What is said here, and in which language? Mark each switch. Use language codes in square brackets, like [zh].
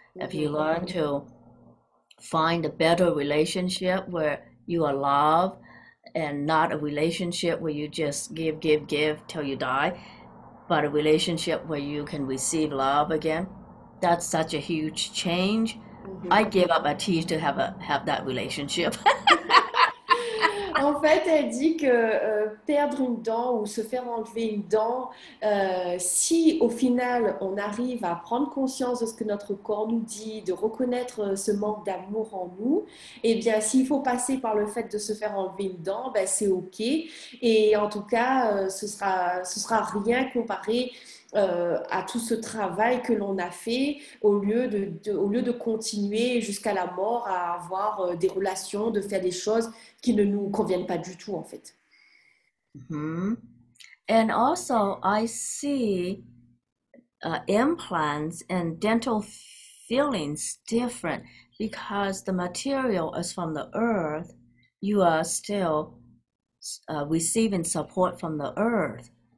[en] If you learn to find a better relationship where you are loved and not a relationship where you just give till you die, but a relationship where you can receive love again, that's such a huge change. I give up a teeth to have that relationship. [fr] En fait, elle dit que perdre une dent ou se faire enlever une dent, si au final on arrive à prendre conscience de ce que notre corps nous dit, de reconnaître ce manque d'amour en nous, eh bien, s'il faut passer par le fait de se faire enlever une dent, ben, c'est ok. Et en tout cas, ce sera rien comparé à tout ce travail que l'on a fait au lieu de continuer jusqu'à la mort à avoir des relations, de faire des choses qui ne nous conviennent pas du tout en fait. [en] And also I see implants and dental fillings different because the material is from the earth. You are still receiving support from the earth.